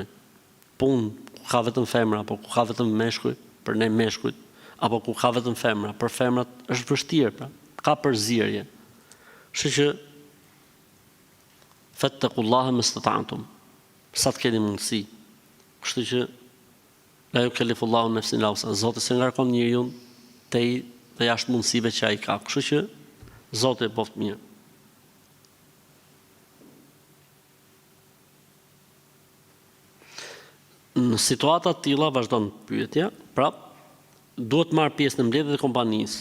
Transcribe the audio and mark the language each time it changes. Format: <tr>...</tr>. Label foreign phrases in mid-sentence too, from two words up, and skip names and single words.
<sq>Punë ku ka vetëm femra, apo ku ka vetëm meshkuj, për ne meshkujt, apo ku ka vetëm femra, për femrat është vështirë, pra, ka përzierje. Kështu që</sq> <ar>فاتقوا الله ما استطعتم,</ar> <sq>sa të keni mundësi. Kështu që</sq> <ar>لا يكلف الله نفسا إلا وسعها,</ar> <sq>Zoti se ngarkon njeriu tej dhe jashtë mundësive që ai ka. Kështu që Zoti e boft mirë. Në situata të tilla vazhdon pyetja, pra duhet marr pjesë në mbledhjet e kompanisë.</sq>